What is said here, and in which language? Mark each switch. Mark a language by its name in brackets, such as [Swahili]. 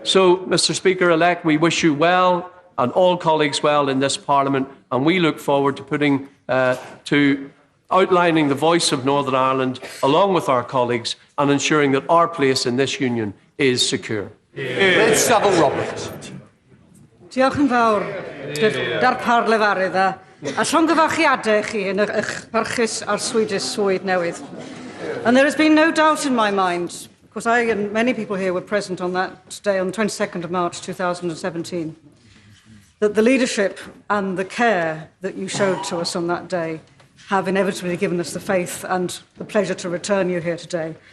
[English] So, Mr Speaker-elect, we wish you well and all colleagues well in this Parliament, and we look forward to putting to outlining the voice of Northern Ireland along with our colleagues and ensuring that our place in this union is secure. Savile Roberts. [Welsh] Diolch yn fawr, darpar lefarydd a llongyfarchiadau chi yn eich parchus ar swydd newydd. [English] And there has been no doubt in my mind, because I and many people here were present on that day on the 22nd of March 2017, that the leadership and the care that you showed to us on that day have inevitably given us the faith and the pleasure to return you here today.